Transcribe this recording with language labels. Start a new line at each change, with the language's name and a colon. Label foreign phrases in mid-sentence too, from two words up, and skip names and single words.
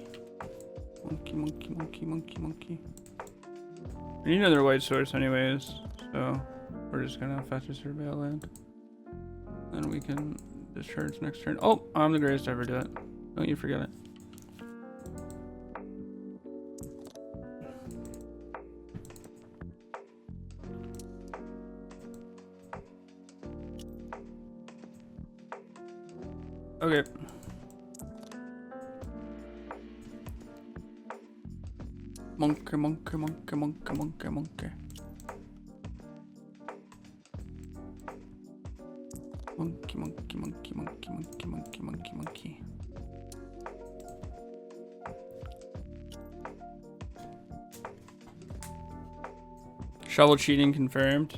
English: Monkey, monkey, monkey, monkey, monkey. We need another white source anyways, so we're just gonna fetch a surveil land. Then we can discharge next turn. Oh, I'm the greatest to ever do it. Don't you forget it. Okay. Monkey, monkey, monkey, monkey, monkey, monkey. Monkey, monkey, monkey, monkey, monkey, monkey, monkey, monkey. Shovel cheating confirmed.